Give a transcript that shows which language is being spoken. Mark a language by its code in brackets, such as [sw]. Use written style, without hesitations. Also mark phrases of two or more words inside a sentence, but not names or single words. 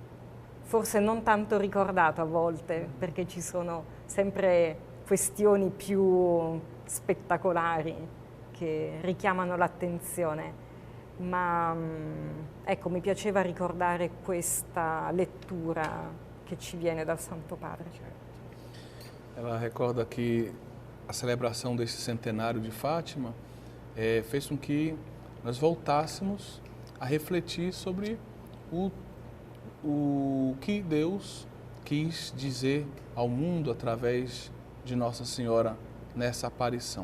[it] Forse non tanto ricordato a volte, perché ci sono sempre questioni più spettacolari che richiamano l'attenzione, ma ecco, mi piaceva ricordare questa lettura che ci viene dal Santo Padre. [pt] Ela recorda que a celebração desse centenário de Fátima fez com que nós voltássemos a refletir sobre o que Deus quis dizer ao mundo através de Nossa Senhora nessa aparição.